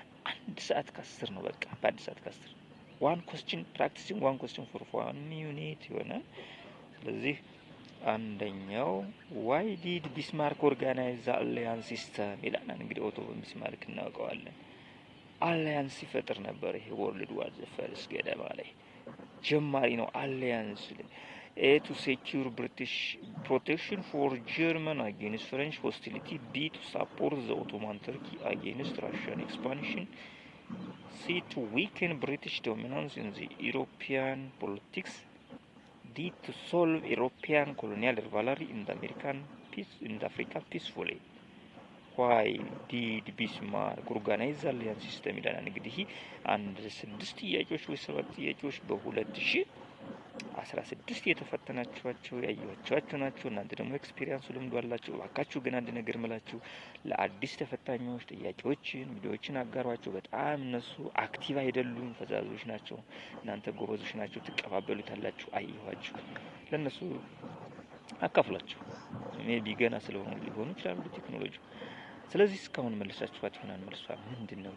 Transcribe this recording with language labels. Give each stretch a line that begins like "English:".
Amharic: 1 ሰዓት ከ10 ነው። በቃ በ1 ሰዓት ከ10
English: one question practicing one question for 1 minute
Amharic: ይሆናል። ስለዚህ አንደኛው
English: why did Bismarck organize the alliance system
Amharic: ይላል። እንግዲህ ኦቶ ቢስማርክ እናውቀዋለን። አሊያንስ ይፈጥር ነበር። ይሄ
English: ወርልድ ዋር ዘ ፈርስት
Amharic: ገደማ ላይ ጀማሪ ነው አሊያንስ
English: A to secure British protection for German against French hostility. B to support the Ottoman Turkey against Russian expansion. C to weaken British dominance in the European politics. D to solve European colonial rivalry in the Africa peacefully. Why did Bismarck organize the alliance system?
Amharic: ይላል እንግዲህ አንድ 6 ጥያቄዎች ወይ 7 ጥያቄዎች በ2016 የተፈተናችኋቸው ያያችኋቸው ናቸው። እናንተ ደግሞ ኤክስፒሪየንስ ልምዱ አላችሁ። እባካችሁ ግን አንድ ነገር ምላችሁ ለአዲስ ተፈታኞች ጥያቄዎችን ቪዲዮዎችን አጋሯቸው። በጣም እነሱ አክቲቭ አይደሉም፣ ፈዛዞች ናቸው። እናንተ ጎበዞች ናቸው፣ ትቀባበሉታላችሁ። አይዋችሁ ለነሱ አካፍላችሁ ሜቢ ገና ስለሆኑ ሊሆኑ ይችላሉ ቴክኖሎጂ። ስለዚህ እስካሁን መልሳችኋት ይሆናል። መልሷ ምንድነው?